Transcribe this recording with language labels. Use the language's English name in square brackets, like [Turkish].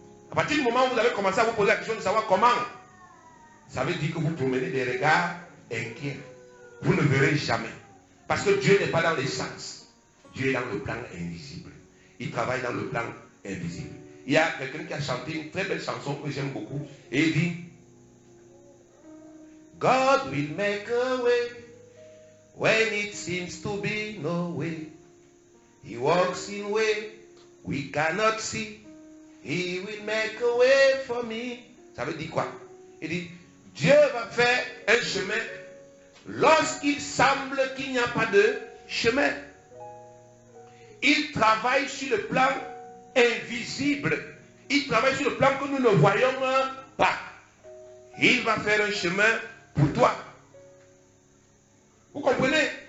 [French] À partir du moment où vous avez commencé à vous poser la question de savoir comment, ça veut dire que vous promenez des regards inquiets. Vous ne verrez jamais. Parce que Dieu n'est pas dans les sens. Dieu est dans le plan invisible. Il travaille dans le plan invisible. Il y a quelqu'un qui a chanté une très belle chanson que j'aime beaucoup. Et il dit, [English] God will make a way when it seems to be no way. He walks in way we cannot see. He will make a way for me. [French] Ça veut dire quoi? Il dit, Dieu va faire un chemin lorsqu'il semble qu'il n'y a pas de chemin. Il travaille sur le plan invisible. Il travaille sur le plan que nous ne voyons pas. Il va faire un chemin pour toi. Vous comprenez?